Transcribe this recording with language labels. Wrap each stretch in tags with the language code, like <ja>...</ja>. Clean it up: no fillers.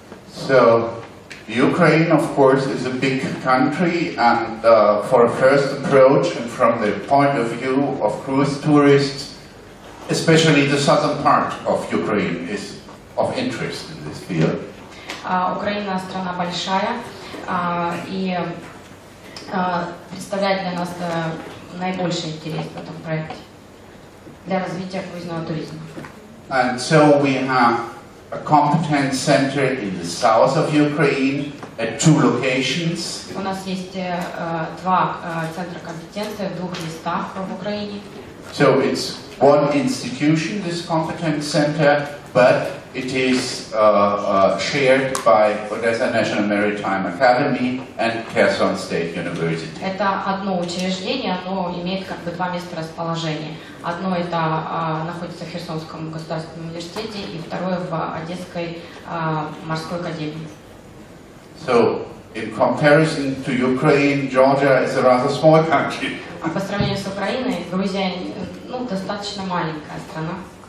<en>So, Ukraine, of course, is a big country, and for a first approach, and from the point of view of cruise tourists, especially the southern part of Ukraine is of interest in this field.</en> <ru>Украина страна большая, и представляет для нас наибольший интерес в этом проекте для развития круизного туризма.</ru> <en>And so we have a competence center in the south of Ukraine at 2 locations.</en> <ru>У нас есть два центра компетенции в 2 местах в Украине.</ru> <en>So it's one institution, this competence center, but it is shared by Odessa National Maritime Academy and Kherson State University.</en> <ru>Это одно учреждение, оно имеет как бы 2 места расположения. Одно это находится в Херсонском государственном университете, и второе в Одесской морской академии.</ru> <en>So, in comparison to Ukraine, Georgia is a rather small country.</en> <ru>А по сравнению с Украиной, Грузия, достаточно маленькая страна.</ru>